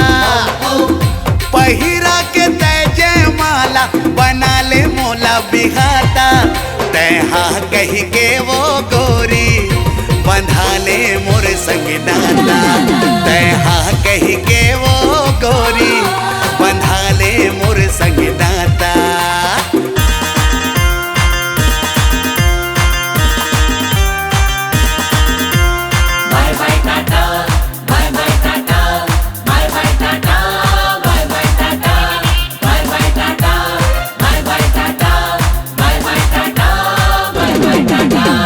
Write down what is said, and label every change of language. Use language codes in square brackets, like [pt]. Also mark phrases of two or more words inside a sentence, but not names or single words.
[hne] पहिरा के तय जय माला बना ले मोला बिहाता। तैहा कही के वो गोरी बंधाले मोर संग नाता। तैहा कही के वो गोरी बंधाले मोर संग नाता। [en] Bye bye Tata, bye bye Tata, bye bye Tata, bye bye Tata, bye bye Tata, bye bye Tata, bye bye Tata, bye bye Tata.